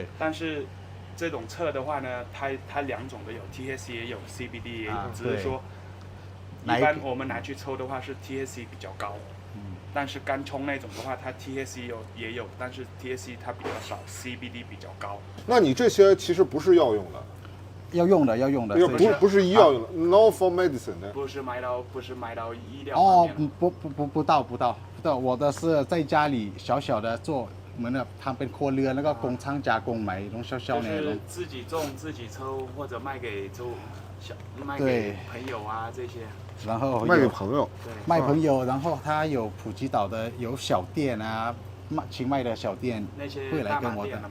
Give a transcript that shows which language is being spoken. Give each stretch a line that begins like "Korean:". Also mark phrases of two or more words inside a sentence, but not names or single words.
Chinese: 但是这种测的话呢，它2种都有 ，THC 也有 ，CBD 也有，只是说一般我们拿去抽的话是 THC 比较高。但是干葱那种的话，它 THC 也有，但是 THC 它比较少 ，CBD 比较高。那你这些其实不是药用的？要用的，不是医药用的 ，
English: not for medicine
Chinese: 的。不是卖到医疗哦方面，不到，我的是在家里小小的做，我们的
Thai: ทำเป็นครัวเรือนแล้วก็
Chinese: 工厂加工买那种小小就的那种是。自己种自己抽，或者卖给卖对给朋友啊这些。然后卖给朋友。对，卖朋友，然后他有普吉岛的有小店啊，清迈的小店那些会来跟我的